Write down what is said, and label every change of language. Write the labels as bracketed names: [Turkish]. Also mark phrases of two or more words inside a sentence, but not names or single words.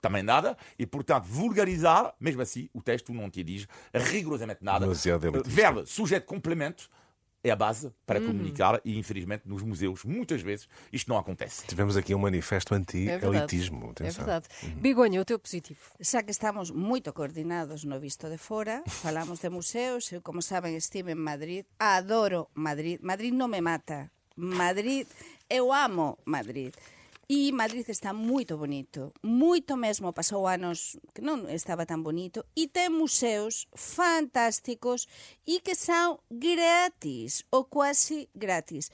[Portuguese] também nada. E, portanto, vulgarizar, mesmo assim, o texto não te diz rigorosamente nada. Demasiado elitista. Verbo, sujeito, complemento é a base para comunicar e, infelizmente, nos museus, muitas vezes, isto não acontece. Tivemos aqui um manifesto É verdade. anti-elitismo. É Atenção. verdade. Begonha, o teu positivo. [Galician] Xa que estamos moito coordinados no visto de fora, falamos de museus, eu, como saben, estive en Madrid, adoro Madrid. Madrid non me mata, Madrid. Eu amo Madrid. E Madrid está moito bonito, moito mesmo, pasou anos que non estaba tan bonito, e ten museos fantásticos e que son gratis, ou quasi gratis.